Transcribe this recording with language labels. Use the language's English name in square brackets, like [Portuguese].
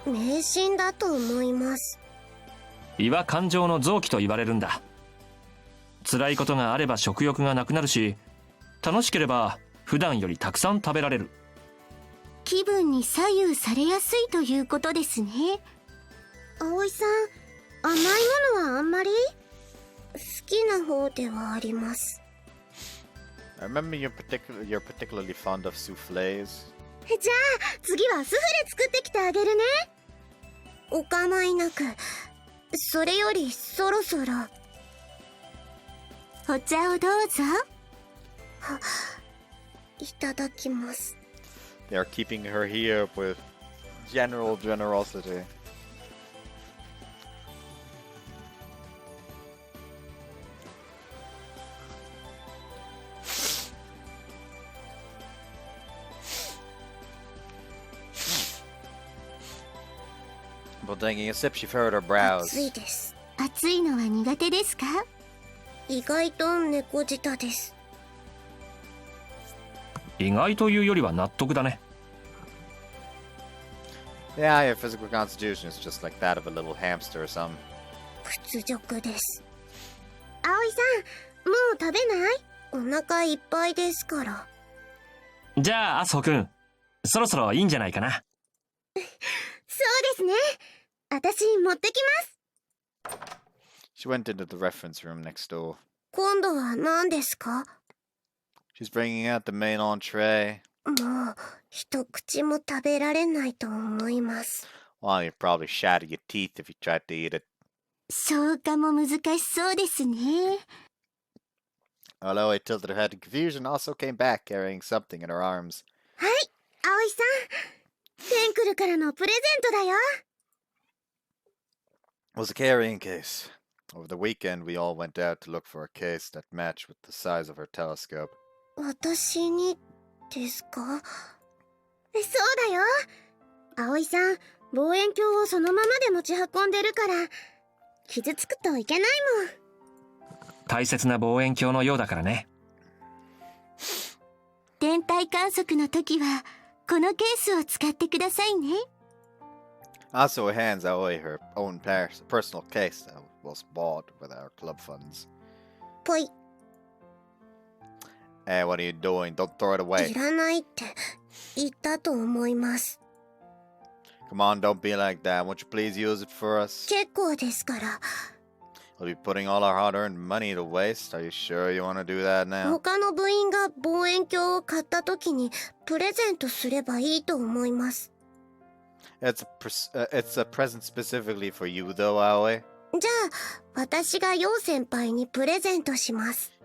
[Japanese] 迷信だと思います。胃は感情の臓器と言われるんだ。辛いことがあれば食欲がなくなるし、楽しければ普段よりたくさん食べられる。気分に左右されやすいということですね。葵さん、甘いものはあんまり好きな方ではあります。 [English] I remember you're particularly fond of soufflés. [Japanese] じゃあ次はスフレ作ってきてあげるね。お構いなく。それよりそろそろお茶をどうぞ。いただきます。 [English] They are keeping her here with general generosity. But taking a sip, she furrowed her brows. [Japanese] 暑いです。暑いのは苦手ですか？意外と猫舌です。意外というよりは納得だね。 [English] Yeah, your physical constitution is just like that of a little hamster or something. [Japanese] 屈辱です。葵さん、もう食べない？お腹いっぱいですから。じゃあ麻生くん、そろそろいいんじゃないかな。そうですね。私持ってきます。 [English] She went into the reference room next door. [Japanese] 今度は何ですか？ [English] She's bringing out the main entree. [Japanese] もう一口も食べられないと思います。 [English] Well, you'd probably shatter your teeth if you tried to eat it. [Japanese] 消化も難しそうですね。 [English] Although I tilted her head in confusion, also came back carrying something in her arms. [Japanese] はい、葵さん。テンクルからのプレゼントだよ。 [English] It was a carrying case. Over the weekend, we all went out to look for a case that matched with the size of her telescope. [Japanese] 私にですか？そうだよ。葵さん、望遠鏡をそのままで持ち運んでるから傷つくといけないもん。大切な望遠鏡のようだからね。天体観測の時はこのケースを使ってくださいね。 [English] Also, hands Aoi her own personal case that was bought with our club funds. [Japanese] ぽい。 [English] Hey, what are you doing? Don't throw it [Japanese] い [English] away. [Japanese] らないって言ったと思います。 [English] Come on, don't be like that. Won't you please use it for us? [Japanese] 結構ですから。 [English] We'll be putting all our hard-earned money to waste. Are you sure you want to do that now? [Japanese] 他の部員が望遠鏡を買った時にプレゼントすればいいと思います。 [English] It's a present specifically for you, though, Aoi. [Japanese] じゃあ私が陽先輩にプレゼントします。